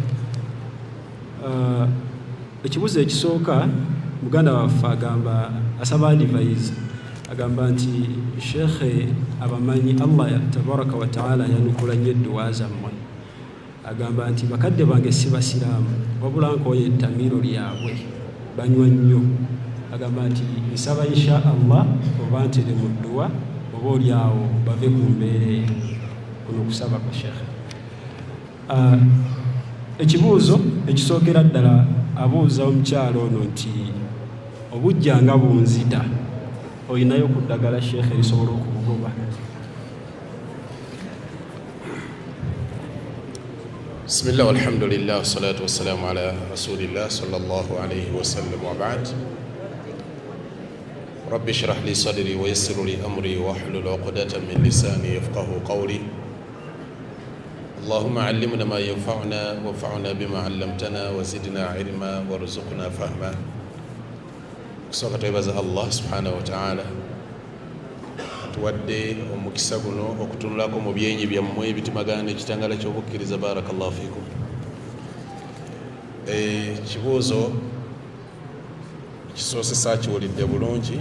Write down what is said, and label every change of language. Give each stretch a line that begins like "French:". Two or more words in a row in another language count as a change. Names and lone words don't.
Ganda: Ekibuuzo ekisooka muganda waffe agamba asaba advice, agamba nti Sheikh abamanyi Allah
Arabic: تبارك وتعالى
Ganda: yanukula nnyo edduwa zammwe, agamba nti bakadde bange si basiraamu wabula nkooye ettamiro lyabwe banywa nnyo, agamba nti nsaba
Arabic: إن شاء الله
Ganda: oba ntere mu dduwa oba olyawo bave ku mbeera kuno okusaba kwa Sheikh. Ekibuuzo ekisookera ddala abuuza omukyalo ono nti obujja nga bunzita olinayo ku ddagala Sheikh erisobola okubugoba?
Arabic: بسم الله والحمد لله والصلاة والسلام على رسول الله صلى الله عليه وسلم وبعد. رب اشرح لي صدري ويسر لي أمري واحلل عقدة من لساني يفقهوا قولي. اللهم علمنا ما ينفعنا وانفعنا بما علمتنا وزدنا علما وارزقنا فهما.
Ganda: Kusooka twebaza Allah
Arabic: سبحانه وتعالى
Ganda: tuwadde omukisa guno okutunulako mu byenyi byammwe ebitimagana ekitangala ky'okukkiriza.
Arabic: بارك الله فيكم.
Ganda: Kibuuzo kisoose saakiwulidde bulungi.